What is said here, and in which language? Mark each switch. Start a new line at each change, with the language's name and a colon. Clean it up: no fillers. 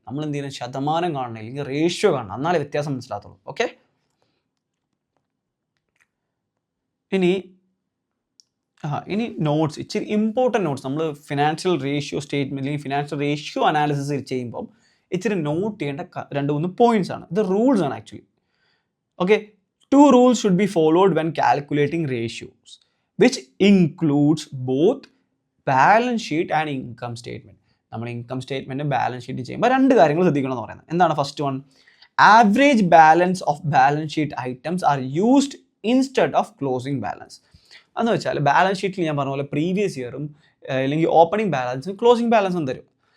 Malayalam: നമ്മൾ എന്ത് ചെയ്യുന്നത്, ശതമാനം കാണണം അല്ലെങ്കിൽ റേഷ്യോ കാണണം, എന്നാലേ വ്യത്യാസം മനസ്സിലാകത്തുള്ളൂ. ഓക്കെ, ഇനി നോട്ട്സ്, ഇച്ചിരി ഇമ്പോർട്ടൻറ്റ് നോട്ട്സ്. നമ്മൾ ഫിനാൻഷ്യൽ റേഷ്യോ സ്റ്റേറ്റ്മെൻറ്റ് അല്ലെങ്കിൽ ഫിനാൻഷ്യൽ റേഷ്യോ അനാലിസിസ് ചെയ്യുമ്പം ഇച്ചിരി നോട്ട് ചെയ്യേണ്ട 2-3 പോയിന്റ്സ് ആണ്. ഇത് റൂൾസ് ആണ് actually.
English: Okay, 2 rules should be followed when calculating ratios, which includes both balance sheet and income statement.
Malayalam: നമ്മൾ ഇൻകം സ്റ്റേറ്റ്മെൻറ്റ് ബാലൻസ് ഷീറ്റ് ചെയ്യുമ്പോൾ 2 കാര്യങ്ങൾ ശ്രദ്ധിക്കണം എന്ന് പറയുന്നത്. എന്താണ്
English: First one, average balance of balance sheet items are used instead of closing balance.
Malayalam: എന്ന് വെച്ചാൽ balance ഷീറ്റിൽ ഞാൻ പറഞ്ഞ പോലെ പ്രീവിയസ് ഇയറും അല്ലെങ്കിൽ ഓപ്പണിംഗ് ബാലൻസും ക്ലോസിംഗ് ബാലൻസും തരും.